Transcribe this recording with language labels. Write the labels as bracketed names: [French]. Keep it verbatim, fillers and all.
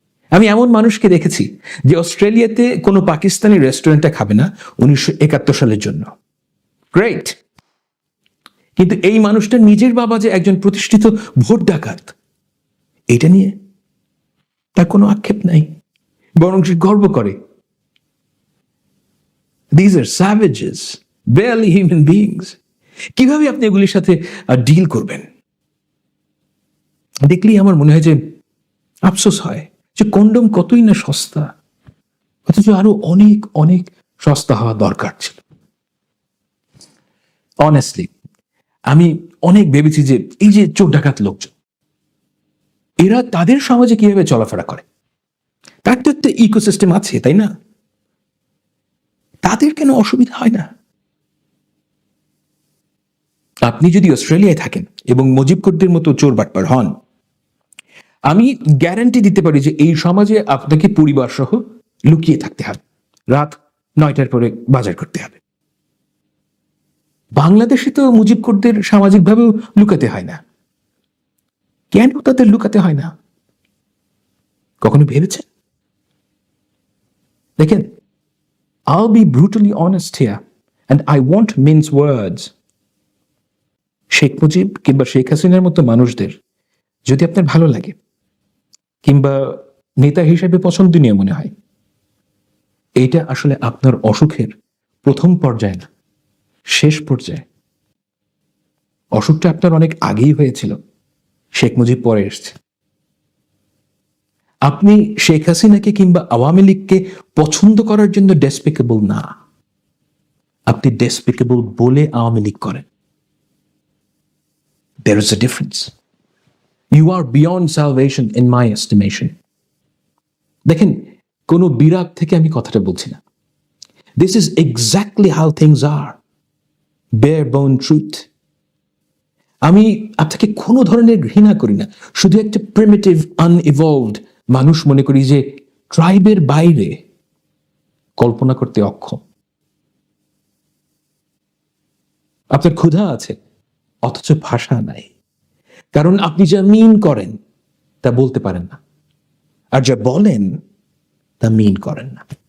[Bangla] আমি এমন মানুষকে দেখেছি যে অস্ট্রেলিয়াতে কোনো পাকিস্তানি রেস্টুরেন্টটা খাবে না উনিশশো একাত্তর সালের জন্য। গ্রেট। কিন্তু এই মানুষটা নিজের বাবা যে একজন প্রতিষ্ঠিত ভোট ডাকাত, এটা নিয়ে তার কোনো আক্ষেপ নাই, বরং সে গর্ব করে। [English] These are savages, barely human beings. [Bangla] কিভাবে আপনি এগুলির সাথে ডিল করবেন? দেখলেই আমার মনে হয় যে আফসোস হয় যে কন্ডম কতই না সস্তা, অথচ আরো অনেক অনেক সস্তা হওয়া দরকার ছিল। অনেস্টলি আমি অনেক ভেবেছি যে এই যে চোর ডাকাত লোকজন, এরা তাদের সমাজে কিভাবে চলাফেরা করে, তার তো একটা ইকোসিস্টেম আছে, তাই না? তাদের কেন অসুবিধা হয় না? আপনি যদি অস্ট্রেলিয়ায় থাকেন এবং মুজিব কুটদের মতো চোর বাটপার হন, আমি গ্যারান্টি দিতে পারি যে এই সমাজে আপনাকে পরিবার সহ লুকিয়ে থাকতে হবে, রাত নয়টার পরে বাজার করতে হবে। বাংলাদেশে তো মুজিব কুটদের সামাজিকভাবেও লুকাতে হয় না, কেন তাদের লুকাতে হয় না কখনো ভেবেছেন? দেখেন, [English] I'll be brutally honest here and I won't mince words. [Bangla] Sheikh Mujib কিংবা শেখ হাসিনার মতো মানুষদের যদি আপনার ভালো লাগে কিংবা নেতা হিসেবে পছন্দনীয় মনে হয়, এইটা আসলে আপনার অসুখের প্রথম পর্যায়ে না, শেষ পর্যায়ে। অসুখটা আপনার অনেক আগেই হয়েছিল, শেখ মুজিব পরে এসছে। আপনি শেখ হাসিনাকে কিংবা আওয়ামী লীগকে পছন্দ করার জন্য ডেসপিকেবল না, আপনি ডেসপিকেবল বলে আওয়ামী লীগ করেন। [English] There is a difference. You are beyond salvation in my estimation. [Bangla] দেখেন, কোনো বিরাগ থেকে আমি কথাটা বলছি না। [English] This is exactly how things are. Bare bone truth. [Bangla] আমি আপনাকে কোনো ধরনের ঘৃণা করি না, শুধু একটা প্রিমিটিভ আনইভলভড মানুষ মনে করি যে ট্রাইবের বাইরে কল্পনা করতে অক্ষম। আপনার ক্ষুধা আছে অথচ ভাষা নাই, কারণ আপনি যা মিন করেন তা বলতে পারেন না, আর যা বলেন তা মিন করেন না।